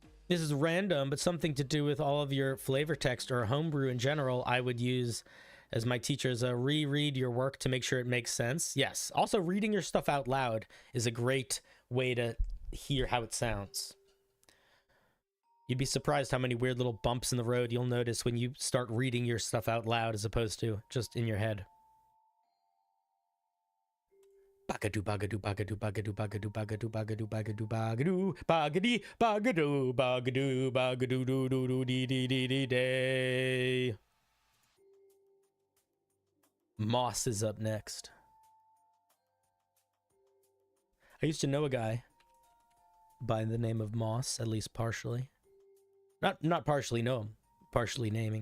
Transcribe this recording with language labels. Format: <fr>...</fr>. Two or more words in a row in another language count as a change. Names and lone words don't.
<en>This is random, but something to do with all of your flavor text or homebrew in general, I would use as my teachers reread your work to make sure it makes sense. Yes. Also, reading your stuff out loud is a great way to hear how it sounds. You'd be surprised how many weird little bumps in the road you'll notice when you start reading your stuff out loud as opposed to just in your head. Bagadu bagadu bagadu bagadu bagadu bagadu bagadu bagadu bagadu bagadi bagadu bagadu bagadu do do do dee dee dee dee day. Moss is up next. I used to know a guy by the name of Moss, at least partially. Not partially know him, partially naming.</en>